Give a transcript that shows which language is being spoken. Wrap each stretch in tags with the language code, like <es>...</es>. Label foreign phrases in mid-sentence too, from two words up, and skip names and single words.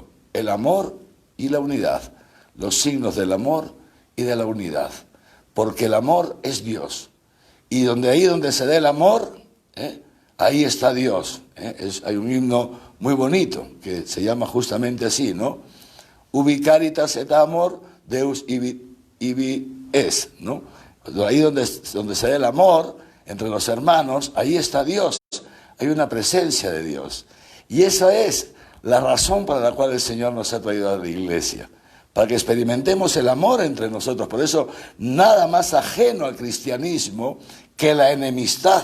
<es>El amor y la unidad, los signos del amor y de la unidad. Porque el amor es Dios. Y donde se dé el amor, ahí está Dios. Hay un himno muy bonito que se llama justamente así, ¿no?</es> <la>Ubi caritas et amor, Deus ibi es, ¿no?</la> <es>Ahí donde se dé el amor entre los hermanos, ahí está Dios. Hay una presencia de Dios. Y esa es la razón para la cual el Señor nos ha traído a la iglesia. Para que experimentemos el amor entre nosotros. Por eso, nada más ajeno al cristianismo que la enemistad.</es>